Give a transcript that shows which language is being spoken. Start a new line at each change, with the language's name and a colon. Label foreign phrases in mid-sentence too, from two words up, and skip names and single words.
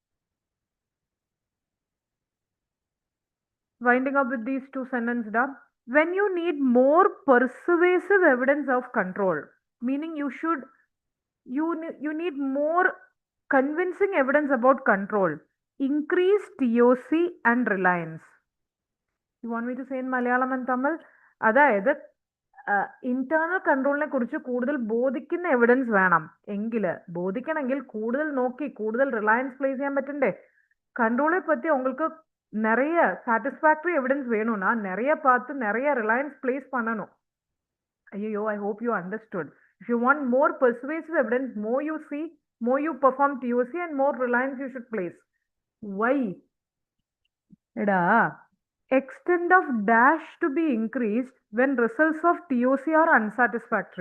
English: Winding up with these two sentences, when you need more persuasive evidence of control, meaning you need more convincing evidence about control, increase TOC and reliance. You want me to say in Malayalam and Tamil?
Malayalam: അതായത് ഇന്റേണൽ കൺട്രോളിനെ കുറിച്ച് കൂടുതൽ ബോധിക്കുന്ന എവിഡൻസ് വേണം എങ്കിൽ ബോധിക്കണമെങ്കിൽ കൂടുതൽ നോക്കി കൂടുതൽ റിലയൻസ് പ്ലേസ് ചെയ്യാൻ പറ്റണ്ടേ
Tamil: கண்ட்ரோலை பத்தி உங்களுக்கு நிறைய சாட்டிஸ்ஃபேக்டரி எவிடன்ஸ் வேணும்னா நிறைய பார்த்து நிறைய ரிலையன்ஸ் பிளேஸ் பண்ணணும்
Malayalam: ஐயோ
English: I hope you understood if you want more persuasive evidence more you see more you perform TOC and more reliance you should place. Why? എടാ extent of dash to be increased when results of TOC are unsatisfactory.